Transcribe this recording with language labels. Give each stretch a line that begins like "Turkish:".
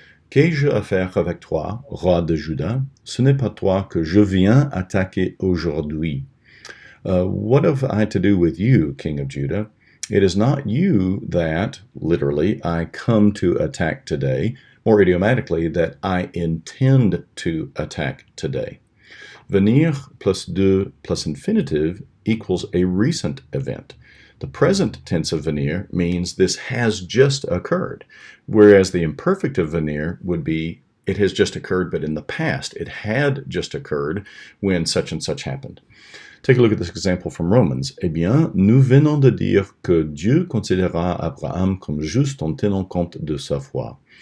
French: Qu'ai-je à faire avec toi, roi de Juda? Ce n'est pas toi que je viens attaquer aujourd'hui.
English: What have I to do with you, King of Judah? It is not you that, literally, I come to attack today, more idiomatically, that I intend to attack today. Venir plus de plus infinitive equals a recent event. The present tense of venir means this has just occurred, whereas the imperfect of venir would be it has just occurred, but in the past. It had just occurred when such and such happened. Take a look at this example from Romans.
French: Eh bien, nous venons de dire que Dieu considéra Abraham comme juste en tenant compte de sa foi.